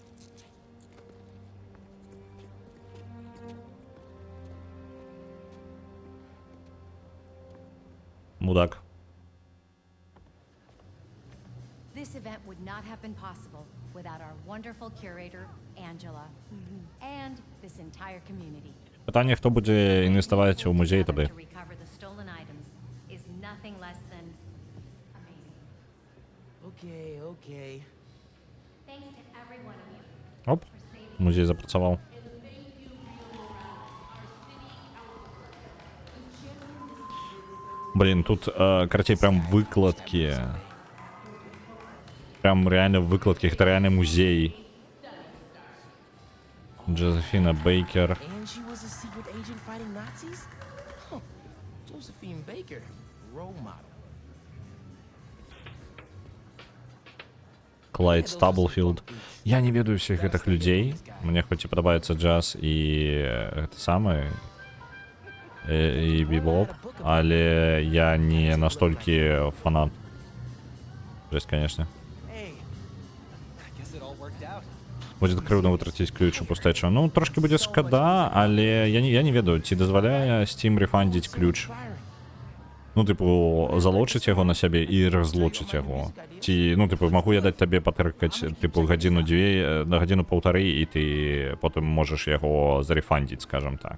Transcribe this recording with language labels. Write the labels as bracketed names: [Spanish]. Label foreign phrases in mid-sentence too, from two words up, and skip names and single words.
[Russian] Мудак. [English] This event would not have been possible without our wonderful curator, Angela, and this entire community. [Belarusian] Пытанне, хто будзе інвеставаць у музей тады. [English] To recover the stolen items is nothing less than amazing. Okay. Thanks to every one of you. [Belarusian] Оп, музей запрацаваў. [Russian] Блин, тут, короче, прям выкладки. Прям реально выкладки, это реально музей. Джозефина Бейкер. Клайд Стаблфілд. [Belarusian] Я не ведаю всіх гэтых людзей. Мне хоць і падабаецца джаз і гэта самае. І бібоп, але я не настолькі фанат. [Russian] Жесть, конечно. [Belarusian] Будет крыўдна вытраціць ключ у пустэчу. Ну, трошки будзе шкада, але я не ведаю, ці дазваляе Steam рэфандзіць ключ. Ну, типу, залочыць яго на сябе і разлочыць яго. Ці, ну, типу, магу я даць табе патыркаць, типу, гадзіну-дзве, на гадзіну-паўтары, і ты потым можаш яго зарэфандзіць, скажем так.